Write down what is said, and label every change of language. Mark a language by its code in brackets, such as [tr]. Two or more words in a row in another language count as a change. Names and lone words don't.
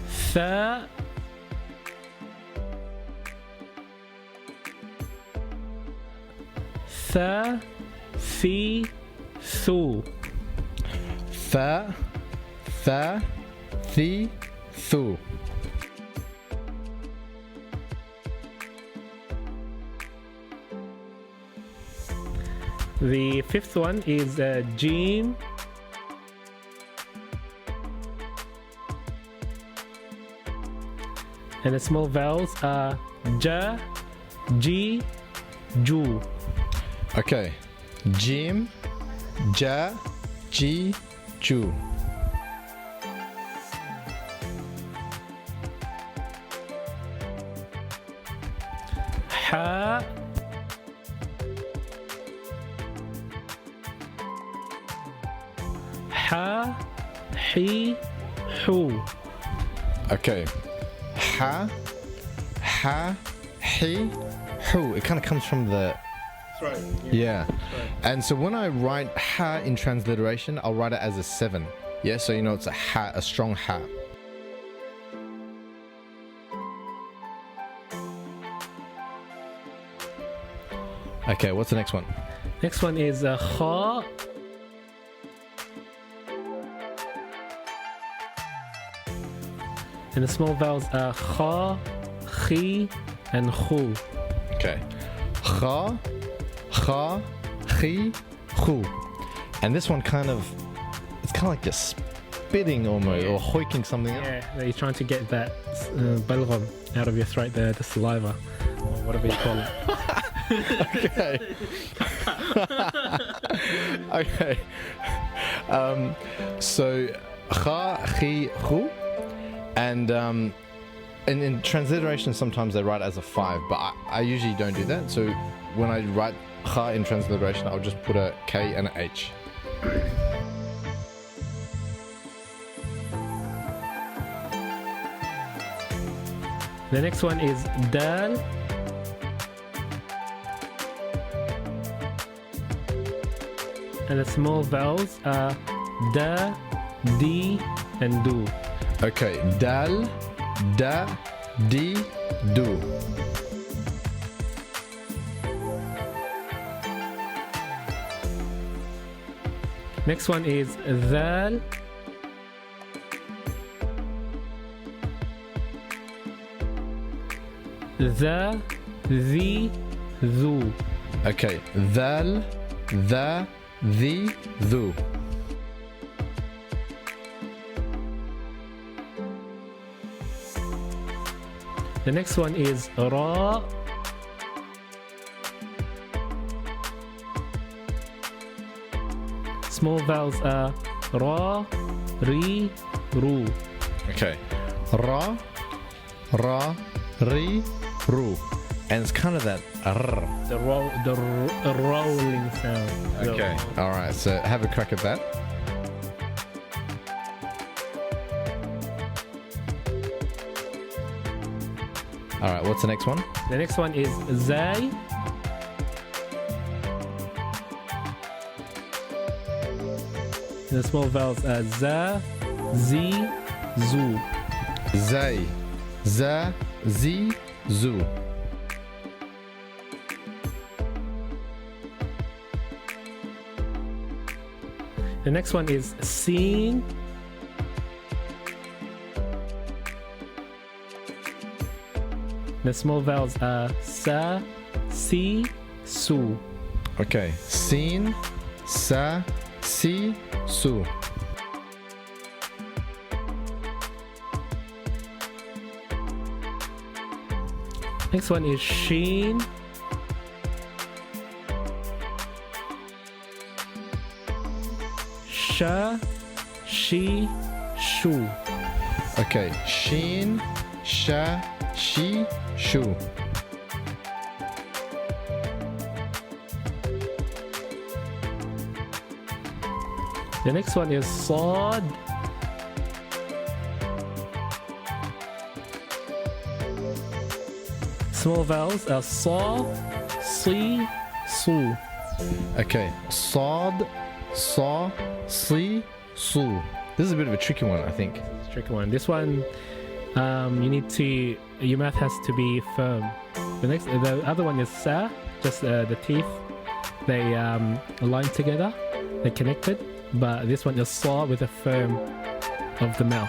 [ar] Tha. Tha. Thi. Thu. Tha, tha, thi, thu. [en] The fifth one is Jim. And the small vowels are [ar] Ja, Ji, Ju. Okay. Jim, ja, ji, ju. Ha. Ha, Hi, Hu. Okay. Ha, ha, he, hu. [en] It kind of comes from the Throat. yeah. And so when I write ha in transliteration, I'll write it as a 7. Yeah, so you know it's a ha, a strong ha. Okay, what's the next one? Next one is Kha. And the small vowels are [ar] Kha, Khi, [en] and Khu. [ar] Okay. Kha, kha, chi, khu. [en] And this one it's kind of like just spitting almost, or hoiking something up. Yeah, you're trying to get that balgham out of your throat there, the saliva, or whatever you call it. Okay. Okay. So, [ar] kha, chi, khu. [en] And in transliteration, sometimes they write it as a 5, but I usually don't do that. So when I write kha in transliteration, I'll just put a K and a H. The next one is Dal. And the small vowels are [ar] Da, Di, [en] and Du. [ar] Okay, dal, da, di, do. [en] Next one is Dhal. [ar] The, the, Dhu. Okay, dal, the, thu. [en] The next one is Ra. Small vowels are [ar] Ra, Ri, Ru. Okay, ra, ra, ri, ru. [en] And it's kind of that rrr. The rolling sound. Okay, alright, so have a crack at that. Alright, what's the next one? The next one is Zai. The small vowels are [ar] Za, Zi, Zu. Zay, za, zi, zu. [en] The next one is Sin. The small vowels are [ar] Sa, Si, Su. Okay, sin, sa, si, su. [en] Next one is Shin. [ar] Sha, Shi, Shu. Okay, shin, sha, shi, shu. [en] The next one is Sad. Small vowels are [ar] Sa, Si, Su. Okay, sod, saw, si, su. [en] This is a bit of a tricky one, I think. This is a tricky one. This one, your mouth has to be firm. The other one is sa, just the teeth. They align together, they're connected. But this one is saw with a firm of the mouth.